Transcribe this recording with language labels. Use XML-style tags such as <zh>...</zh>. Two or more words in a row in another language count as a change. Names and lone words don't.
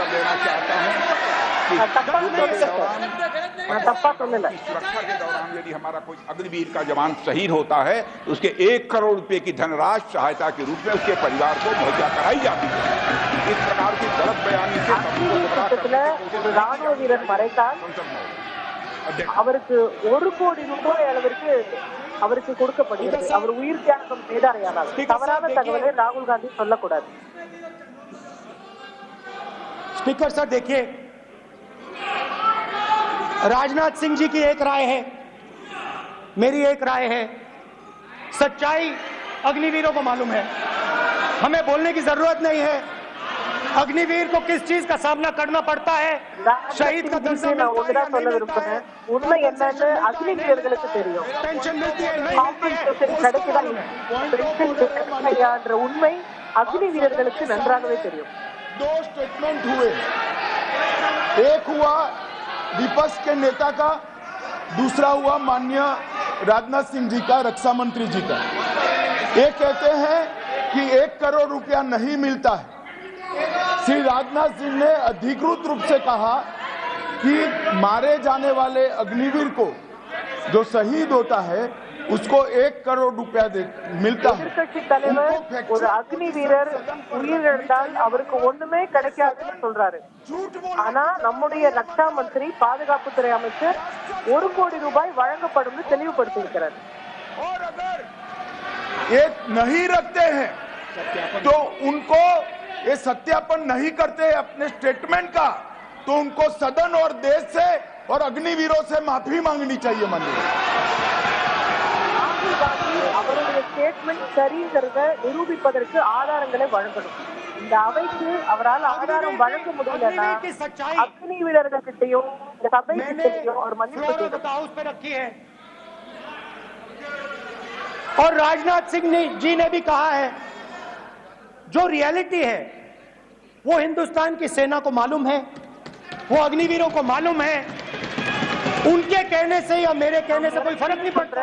<hi>देना चाहता हूं कि सुरक्षा के दौरान यदि हमारा कोई अग्निवीर का जवान शहीद होता है तो उसके 1 करोड़ रुपए की धनराशि सहायता के रूप में उसके परिवार को मुहैया कराई जाती है। इस प्रकार की गलत बयानी से</hi> <ta>ராணுவ வீரர் மறைத்தால் அவருக்கு 1 கோடி ரூபாய் அளவிற்கு அவருக்கு கொடுக்கப்படுகிறது, அவர் உயிர் தியாகம் செய்தாரையானால் தவறான தகவலை ராகுல் காந்தி சொல்லக்கூடாது।</ta> <hi>स्पीकर सर देखिए, राजनाथ सिंह जी की एक राय है, मेरी एक राय है, सच्चाई अग्निवीरों को मालूम है, हमें बोलने की जरूरत नहीं है। अग्निवीर को किस चीज का सामना करना पड़ता है, शहीद का दर्जा</hi> <ta>உண்மை என்னன்னு அக்னி வீரர்களுக்கு தெரியும்,</ta> <hi>पेंशन मिलती है</hi> <ta>கிடைக்குதா இல்லையான்ற உண்மை அக்னி வீரர்களுக்கு நன்றாகவே தெரியும்।</ta> <hi>2 स्टेटमेंट हुए, एक हुआ विपक्ष के नेता का, दूसरा हुआ माननीय राजनाथ सिंह जी का, रक्षा मंत्री जी का। ये कहते हैं कि 1 करोड़ रुपया नहीं मिलता है। श्री राजनाथ सिंह ने अधिकृत रूप से कहा कि मारे जाने वाले अग्निवीर को जो शहीद होता है उसको 1 करोड़ रुपया मिलता है।</hi> <ta>எதிர்க்கட்சி தலைவர் ஒரு அக்னி வீரர் உயிரிழந்தால் அவருக்கு ஒண்ணுமே கிடைக்காதுன்னு சொல்றாரு, ஆனா நம்முடைய ரக்ஷா மந்திரி, பாதுகாப்புத்துறை அமைச்சர் 1 கோடி ரூபாய் வழங்கப்படும் தெளிவுபடுத்தி இருக்கிறார்।</ta> <hi>और अगर ये नहीं रखते हैं तो उनको ये सत्यापन नहीं करते अपने स्टेटमेंट का, तो उनको सदन और देश से और अग्निवीरों से माफी मांगनी चाहिए। माननीय</hi> <ta>ராகுல் காந்தி அவருடைய ஸ்டேட்மெண்ட் சரிங்கிறத நிரூபிப்பதற்கு ஆதாரங்களை வழங்கணும்। இந்த அவைக்கு அவரால் ஆதாரம் வழங்க முடியலன்னா அக்னி வீரர்கிட்டையும் சபைகிட்டையும் ஒரு மன்னிப்பு கேட்கணும்।</ta> <hi>और राजनाथ सिंह जी ने भी कहा है, जो रियलिटी है वो हिंदुस्तान की सेना को मालूम है, वो अग्निवीरों को मालूम है, उनके कहने से या मेरे कहने से कोई फर्क नहीं पड़ता।</hi>